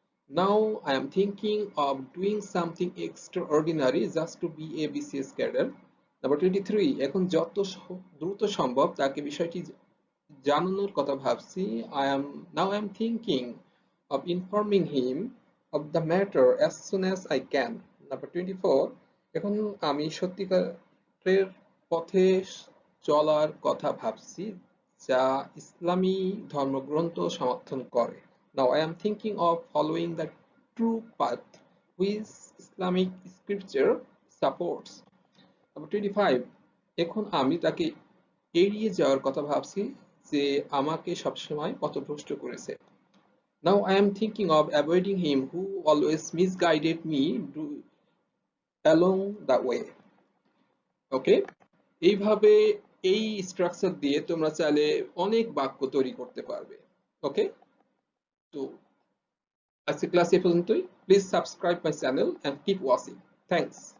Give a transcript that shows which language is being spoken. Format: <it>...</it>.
<en>Now I am thinking of doing something extraordinary just to be a BCS cadre. Number 23,</en> <bn>এখন যত দ্রুত সম্ভব তাকে বিষয়টি জানানোর কথা ভাবছি।</bn> <en>Now I am thinking of informing him of the matter as soon as I can. Number 24,</en> <bn>এখন আমি সত্যিকারের পথে চলার কথা ভাবছি যা ইসলামী ধর্মগ্রন্থ সমর্থন করে।</bn> <en>Now I am thinking of following the true path which Islamic scripture supports. Number 25,</en> <bn>এখন আমি তাকে এড়িয়ে যাওয়ার কথা ভাবছি যে আমাকে সবসময় পথভ্রষ্ট করেছে।</bn> <en>Now I am thinking of avoiding him who always misguided me along the way.</en> <bn>ওকে, এইভাবে এই স্ট্রাকচার দিয়ে তোমরা চাইলে অনেক বাক্য তৈরি করতে পারবে।</bn> <en>okay,</en> <bn>তো আজকে ক্লাস এ পর্যন্তই।</bn> <en>Please subscribe my channel and keep watching. Thanks.</en>